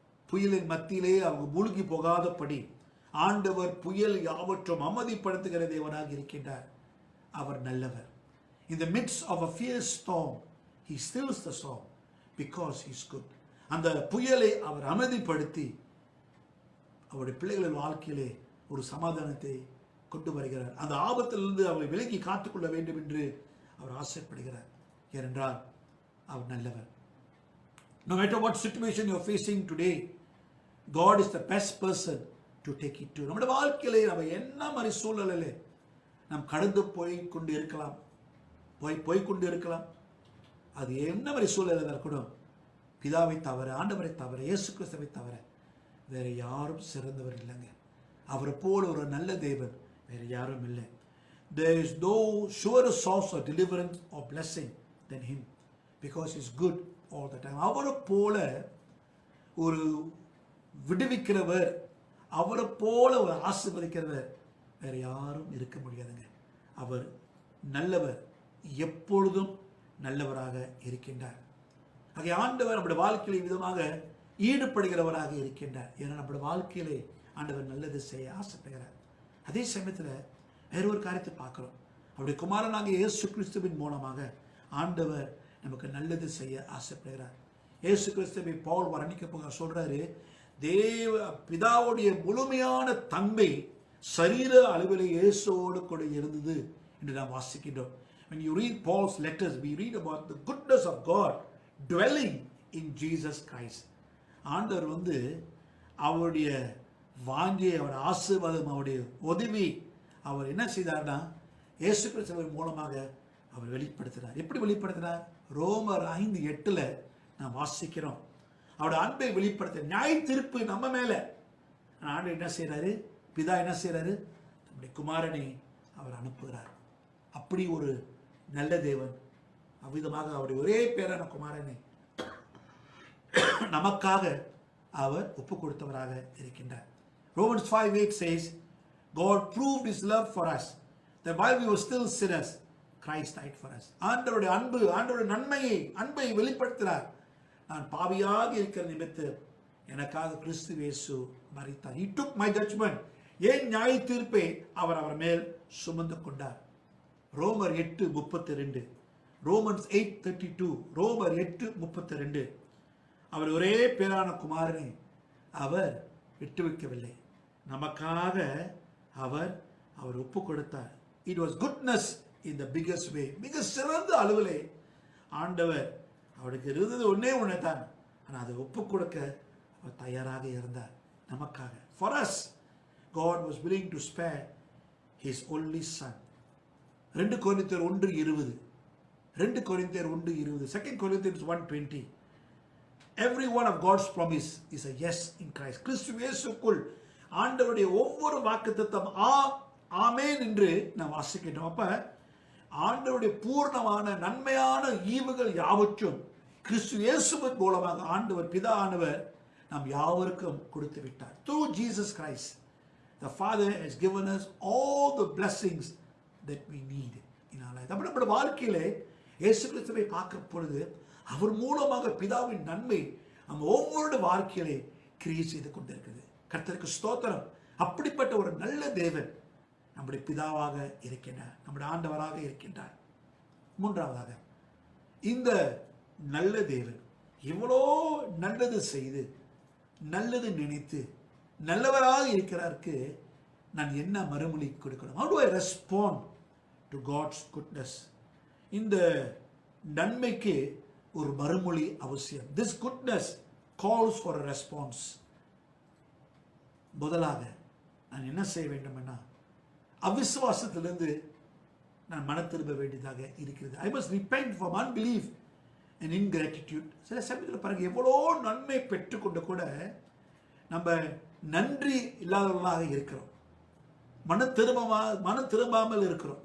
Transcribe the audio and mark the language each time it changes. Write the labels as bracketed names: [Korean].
[Tamil] புயலின் மத்தியிலே அவங்க மூழ்கி போகாதபடி ஆண்டவர் புயல் யாவற்றும் அமைதிப்படுத்துகிற தேவனாக இருக்கின்றார். அவர் நல்லவர். [English] In the midst of a fierce storm, he stills the storm because he is good. [Tamil] அந்த புயலை அவர் அமைதிப்படுத்தி அவருடைய பிள்ளைகளின் வாழ்க்கையிலே ஒரு சமாதானத்தை கொண்டு வருகிறார். அந்த ஆபத்திலிருந்து அவரை விலகி காத்துக்கொள்ள வேண்டும் என்று அவர் ஆசைப்படுகிறார். ஏனென்றால் அவர் நல்லவர். [English] No matter what situation you are facing today, God is the best person to take it to. [Tamil] நம்முடைய வாழ்க்கையிலே நம்ம என்ன மாதிரி சூழ்நிலையிலே நாம் கடந்து போய்கொண்டு இருக்கலாம், போய்கொண்டு இருக்கலாம். அது என்ன மாதிரி சூழ்நிலை கூட பிதாவை தவிர, ஆண்டவரை தவிர, இயேசு கிறிஸ்துவை தவிர வேற யாரும் சிறந்தவர் இல்லைங்க. அவரை போல ஒரு நல்ல தேவன் வேற யாரும் இல்லை. [English] There is no surer source of deliverance or blessing than him because he is good all the time. [Tamil] அவரை போல ஒரு விடுவிக்கிறவர், அவரை போல ஒரு ஆசீர்வதிக்கிறவர் வேற யாரும் இருக்க முடியாதுங்க. அவர் நல்லவர், எப்பொழுதும் நல்லவராக இருக்கின்றார். ஆகிய ஆண்டவர் நம்முடைய வாழ்க்கையில் விதமாக ஈடுபடுகிறவராக இருக்கின்றார். ஏன்னா நம்முடைய வாழ்க்கையிலே ஆண்டவர் நல்லது செய்ய ஆசைப்படுகிறார். அதே சமயத்தில் வேற ஒரு காரியத்தை பார்க்கிறோம். அவருடைய குமாரனாக இயேசு கிறிஸ்துவின் மூலமாக ஆண்டவர் நமக்கு நல்லது செய்ய ஆசைப்படுகிறார். இயேசு கிறிஸ்துவை பவுல் வர்ணிக்க போக சொல்றாரு, தேவ பிதாவுடைய முழுமையான தன்மை சரீர அளவிலே இயேசுவோடு கூட இருந்தது என்று நாம் வாசிக்கின்றோம். [English] When you read Paul's letters, we read about the goodness of God dwelling in Jesus Christ. [Tamil] ஆண்டவர் அவருடைய வாஞ்சியை, அவருடைய ஆசீர்வாதம், அவருடைய உதவி அவர் என்ன செய்தார்னா இயேசு கிறிஸ்துவின் மூலமாக அவர் வெளிப்படுத்தினார். எப்படி வெளிப்படுத்தினார்? ரோமர் 5:8 நாம் வாசிக்கிறோம். அவருடைய அன்பை வெளிப்படுத்த நியாய தீர்ப்பு நம்ம மேல ஆண்டவர் என்ன செய்யறாரு? பிதா என்ன செய்யறாரு? நம்முடைய குமாரனை அவர் அனுப்புகிறார். அப்படி ஒரு நல்ல தேவன் அவ்விதமாக அவருடைய ஒரே பேரான குமாரனை நமக்காக அவர் ஒப்பு கொடுத்தவராக இருக்கின்றார். [English] Romans 5:8 says, God proved his love for us, that while we were still sinners, Christ died for us. [Tamil] ஆண்டவருடைய அன்பு, ஆண்டவருடைய அன்பை வெளிப்படுத்தினார். நான் பாவியாக இருக்கிற நிமித்தம் எனக்காக கிறிஸ்து இயேசு மரித்தார். [English] He took my judgment. [Tamil] ஏன் நியாய தீர்ப்பை அவர் மேல் சுமந்து கொண்டார். ரோமர் 8:32, ரோமன்ஸ் 8:32, ரோமர் 8:32. அவர் ஒரே பேரான குமாரனை அவர் விட்டு வைக்கவில்லை, நமக்காக அவர் ஒப்பு கொடுத்தார். [English] It was goodness in the biggest way. [Tamil] மிக சிறந்த அளவிலே ஆண்டவர் அவருக்கு இருந்தது ஒன்னே தான், ஆனால் அதை ஒப்பு கொடுக்க அவர் தயாராக இருந்தார் நமக்காக. [English] For us, God was willing to spare his only son. 2 Corinthians 1:20, 2 Corinthians 1:20, 2 Corinthians 1:20. Every one of God's promise is a yes in Christ. [Tamil] கிறிஸ்து இயேசுக்குள் ஆண்டவருடைய ஒவ்வொரு வாக்குத்தத்தம் ஆமென் என்று நாம் வாசிக்கின்றோம். அப்ப ஆண்டவருடைய பூர்ணமான நன்மையான ஈவுகள் யாவற்றும் கிறிஸ்து இயேசுவின் மூலமாக ஆண்டவர் பிதா ஆனவர் நாம் யாவருக்கும் கொடுத்து விட்டார். [English] Through Jesus Christ, the Father has given us all the blessings that we need in our life. [Tamil] நம்முடைய வாழ்க்கையிலே இயேசு கிறிஸ்துவை பார்க்கும் பொழுது அவர் மூலமாக பிதாவின் நன்மை நம்ம ஒவ்வொரு வாழ்க்கையிலே கிரியை செய்து கொண்டிருக்கிறது. கர்த்தருக்கு ஸ்தோத்திரம். அப்படிப்பட்ட ஒரு நல்ல தேவன் நம்முடைய பிதாவாக இருக்கின்றார், நம்முடைய ஆண்டவராக இருக்கின்றார். மூன்றாவதாக, இந்த நல்ல தேவன் இவ்வளோ நல்லது செய்து நல்லது நினைத்து நல்லவராக இருக்கிறாருக்கு நான் என்ன மறுமொழி கொடுக்கணும்? [English] How do I respond to God's goodness? [Tamil] இந்த நன்மைக்கு ஒரு மறுமொழி அவசியம். [English] This goodness calls for a response. [Tamil] முதலாக நான் என்ன செய்ய வேண்டும்னா, அவிசுவாசத்திலிருந்து நான் மன திரும்ப வேண்டியதாக இருக்கிறது. [English] I must repent from unbelief and ingratitude. [Tamil] சில சமயத்தில் பாருங்க, எவ்வளோ நன்மை பெற்றுக்கொண்டு கூட நம்ம நன்றி இல்லாதவர்களாக இருக்கிறோம், மன திரும்பாமல் இருக்கிறோம்.